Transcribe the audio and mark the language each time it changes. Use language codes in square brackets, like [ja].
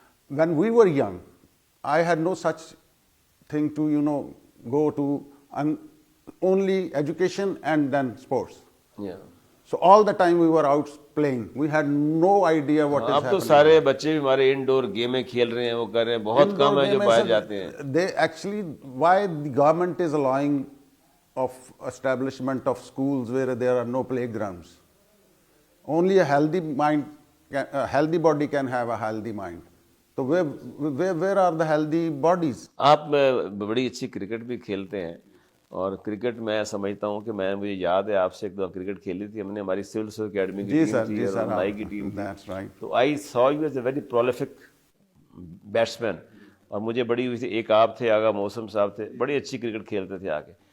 [en] When we were young, I had no such thing to go to only education and then sports. Yeah. So all the time we were out playing. We had no idea what is [ur] اب تو [en] happening. [ur] سارے بچے بھی ہمارے انڈور گیمیں کھیل رہے ہیں، وہ کر رہے ہیں، بہت کم ہیں جو باہر جاتے ہیں. [en] They actually, why the government is allowing of establishment of schools where there are no playgrounds? Only a healthy mind, a healthy body can have a healthy mind. So where are the healthy bodies? [ur] آپ بڑی اچھی cricket بھی کھیلتے ہیں، اور cricket میں سمجھتا ہوں کہ مجھے یاد ہے آپ سے ایک دو کرکٹ کھیلی تھی ہم نے، ہماری سول اکیڈمی کی ٹیم تھی اور نائی کی ٹیم تھی. تو [en] I saw you as a very prolific batsman. [ur] اور مجھے بڑی ہوئی تھی. ایک آپ تھے آغا موسم صاحب تھے, بڑی اچھی کرکٹ کھیلتے تھے آگے.